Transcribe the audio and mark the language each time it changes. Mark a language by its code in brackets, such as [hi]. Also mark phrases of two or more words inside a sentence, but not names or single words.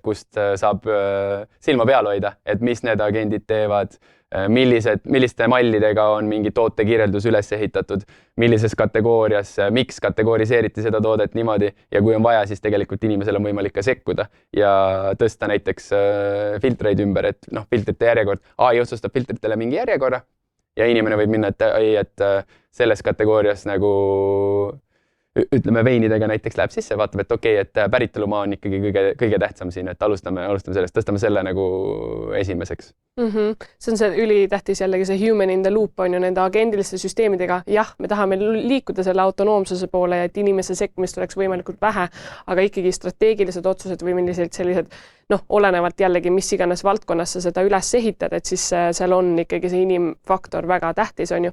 [et] kust saab silma peal hoida, et mis need agendid teevad, milliste mallidega on mingi tootekirjeldus üles ehitatud, millises kategoorias, miks kategoriseeriti seda toodet niimoodi ja kui on vaja, siis tegelikult inimesel on võimalik ka sekkuda ja tõsta näiteks filtreid ümber, et filtrite järjekord, AI otsustab filtritele mingi järjekorra ja inimene võib minna, et selles kategoorias nagu ütleme veinidega näiteks läheb sisse, vaatab, et okei, et päritolumaa on ikkagi kõige tähtsam siin, et alustame sellest, tõstame selle nagu esimeseks. See on see ülitähtis jällegi see [en] human in the loop [et] on ju nende agendiliste süsteemidega. Jah, me tahame liikuda selle autonoomsuse poole ja et inimese sekkumist oleks võimalikult vähe, aga ikkagi strateegilised otsused või sellised olenevalt jällegi, mis iganes valdkonnas sa seda üles ehitad, et siis seal on ikkagi see inimfaktor väga tähtis on ju.